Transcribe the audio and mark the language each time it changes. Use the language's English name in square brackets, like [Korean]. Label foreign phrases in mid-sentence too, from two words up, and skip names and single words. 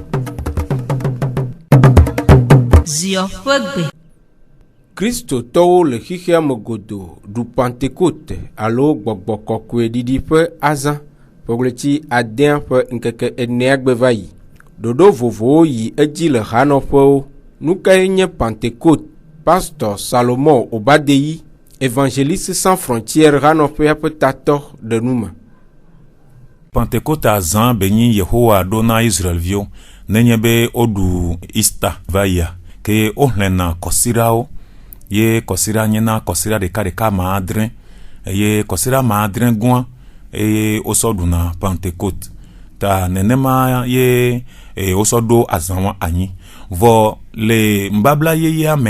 [Ewe] Zio ƒe gbe. Kristotɔwo le xixea me godo ɖu Pentecote alo gbɔgbɔ kɔkɔe ɖiɖi ƒe azã ƒe ɣleti 6 ƒe ŋkeke 4 gbe va yi. Ɖoɖo vovowo yi edzi le hanɔƒewo. Nu kae nye Pentecote? Pasteur Salomon Obadeyi, [French] évangéliste sans frontières [Ewe] hanɔƒea ƒe tatɔ ɖe nu me. Pentecote azã benyi Yehowa ɖo na Israelviwo nenye be woɖu Easter va yia ke wohlẽna kɔsirawo ye kɔsira nye na kɔsira ɖeka ma adre eye kɔsira ma adre gũa eye wosɔ ɖuna Pentecote ta nenema ye wosɔ ɖo azãwa anyi vɔ le mbabla yeyea mea